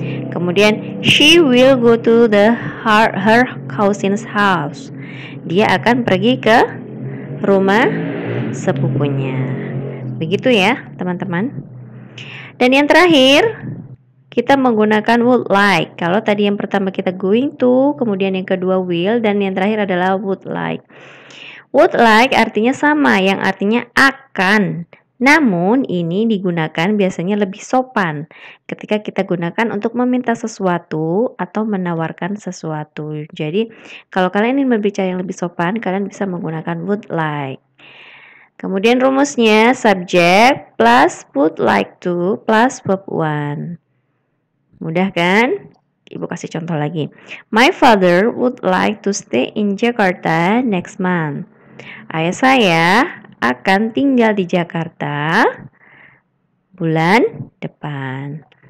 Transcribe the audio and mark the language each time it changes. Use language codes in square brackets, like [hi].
[en] Kemudian she will go to her cousin's house. [id] Dia akan pergi ke rumah sepupunya. Begitu ya, teman-teman. Dan yang terakhir, kita menggunakan would like. Kalau tadi yang pertama kita going to, kemudian yang kedua will, dan yang terakhir adalah would like. Would like artinya sama, yang artinya akan. Namun ini digunakan biasanya lebih sopan ketika kita gunakan untuk meminta sesuatu atau menawarkan sesuatu. Jadi kalau kalian ingin berbicara yang lebih sopan, kalian bisa menggunakan would like. Kemudian rumusnya [en] subject plus would like to plus verb 1. [id] Mudah kan? Ibu kasih contoh lagi. [en] My father would like to stay in Jakarta next month. [id] Ayah saya akan tinggal di Jakarta bulan depan.